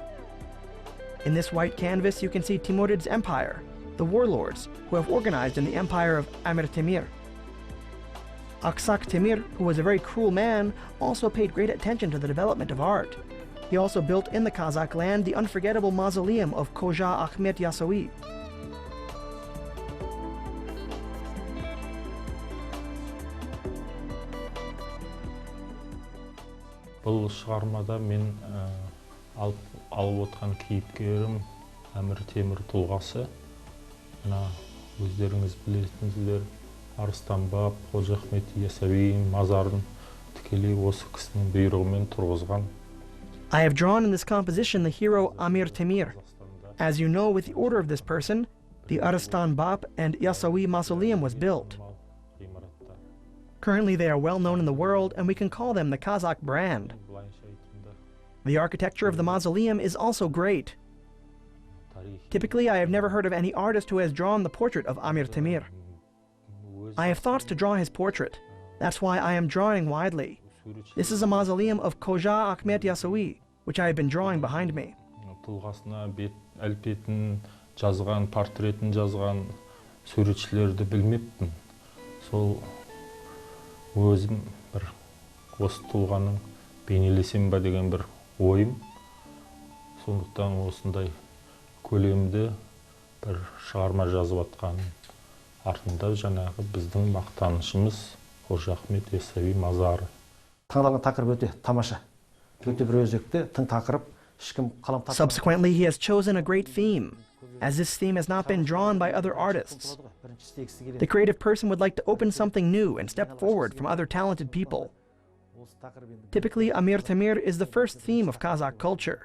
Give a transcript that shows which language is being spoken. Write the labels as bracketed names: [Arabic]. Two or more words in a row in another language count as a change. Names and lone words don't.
[English] In this white canvas, you can see Timurid's empire, the warlords who have organized in the empire of Amir Temir. Kazakh Temir, who was a very cruel man, also paid great attention to the development of art. He also built in the Kazakh land the unforgettable mausoleum of Khoja Ahmet Yasawi. [Kazakh] Бұл шығармада мен алып отқан кейіпкерім Әмір Темір тұлғасы. Мына өздеріңіз білесіңіздер, Арыстан баб, Қожа Ахмет Ясауи мазарын тікелей осы кісінің бұйрығымен тұрғызған. [English] I have drawn in this composition the hero Amir Temir. As you know, with the order of this person, the Arslan Bab and Yasawi mausoleum was built. Currently they are well known in the world, and we can call them the Kazakh brand. The architecture of the mausoleum is also great. Typically, I have never heard of any artist who has drawn the portrait of Amir Temir. I have thoughts to draw his portrait. That's why I am drawing widely. This is a mausoleum of Khoja Ahmet Yasawi, which I have been drawing behind me. [Kazakh] Тұлғасына әлпетін жазған, портретін жазған суретшілерді білмеппін. Сол өзім бір осы тұлғаның бейнелесем ба деген бір ойым. Сондықтан осындай көлемді бір шығарма жазып атқан артында жаңағы біздің мақтанышымыз Қожа Ахмет Ясауи мазары. Таңдалған тақырып өте тамаша. Өте бір өзекті, тың тақырып. [English] Subsequently, he has chosen a great theme, as this theme has not been drawn by other artists. The creative person would like to open something new and step forward from other talented people. Typically, Amir Temir is the first theme of Kazakh culture.